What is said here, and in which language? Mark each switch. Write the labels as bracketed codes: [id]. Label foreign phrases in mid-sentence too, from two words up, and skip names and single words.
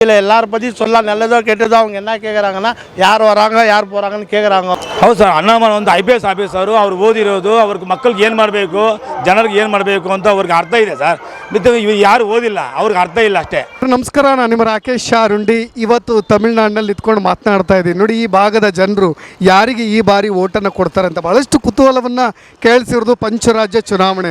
[ta] இல்லை எல்லாரும் பற்றி சொல்ல நல்லதோ கெட்டதோ அவங்க என்ன கேட்குறாங்கன்னா யார் வராங்க யார் போகிறாங்கன்னு கேட்குறாங்க. [kn] ಹೌದು ಸರ್, ಅಣ್ಣಾಮಲ ಒಂದು [en] IPS officer, [kn] ಅವ್ರು ಓದಿರೋದು ಅವ್ರಿಗೆ ಮಕ್ಕಳಿಗೆ ಏನು ಮಾಡಬೇಕು, ಜನರಿಗೆ ಏನು ಮಾಡಬೇಕು ಅಂತ ಅವ್ರಿಗೆ ಅರ್ಥ ಇದೆ ಸರ್. ಮತ್ತು ಇವು ಯಾರು ಓದಿಲ್ಲ, ಅವ್ರಿಗೆ ಅರ್ಥ ಇಲ್ಲ ಅಷ್ಟೇ. ನಮಸ್ಕಾರ, ನಾನು ನಿಮ್ಮ ರಾಕೇಶ್ ಶಾರುಂಡಿ. ಇವತ್ತು ತಮಿಳ್ನಾಡಿನಲ್ಲಿ ಇದ್ಕೊಂಡು ಮಾತನಾಡ್ತಾ ಇದ್ದೀನಿ. ನೋಡಿ, ಈ ಭಾಗದ ಜನರು ಯಾರಿಗೆ ಈ ಬಾರಿ ಓಟನ್ನು ಕೊಡ್ತಾರೆ ಅಂತ ಭಾಳಷ್ಟು ಕುತೂಹಲವನ್ನು ಕೇಳಿಸಿರೋದು ಪಂಚರಾಜ್ಯ ಚುನಾವಣೆ.